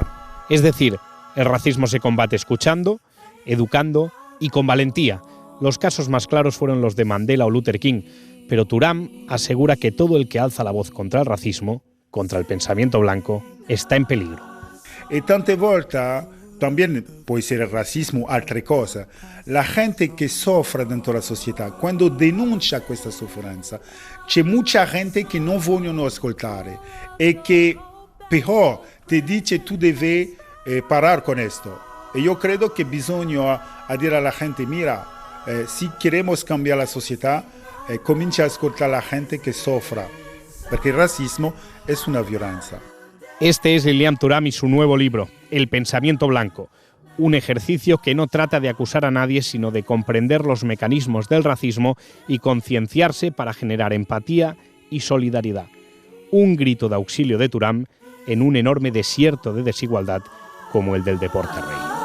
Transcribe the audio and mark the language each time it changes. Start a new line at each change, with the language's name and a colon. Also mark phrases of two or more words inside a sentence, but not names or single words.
Spanish: Es decir, el racismo se combate escuchando, educando y con valentía. Los casos más claros fueron los de Mandela o Luther King, pero Thuram asegura que todo el que alza la voz contra el racismo, contra el pensamiento blanco, está en peligro. Y
Italian: tante volte
Spanish: también puede ser el racismo
Italian: altre cosa. La gente que sofre dentro la società, quando denuncia questa sofferenza, c'è
Spanish: mucha gente
Italian: che non vogliono ascoltare e che però ti dice tu devi
Spanish: parar con esto.
Italian: E io credo che bisogna dire alla gente, mira,
Spanish: si queremos
Italian: cambiare la società, comincia a ascoltare la gente che soffre, perché il razzismo è una violenza.
Spanish: Este es Lilian Thuram y su nuevo libro, El pensamiento blanco, un ejercicio que no trata de acusar a nadie, sino de comprender los mecanismos del racismo y concienciarse para generar empatía y solidaridad. Un grito de auxilio de Thuram en un enorme desierto de desigualdad como el del deporte rey.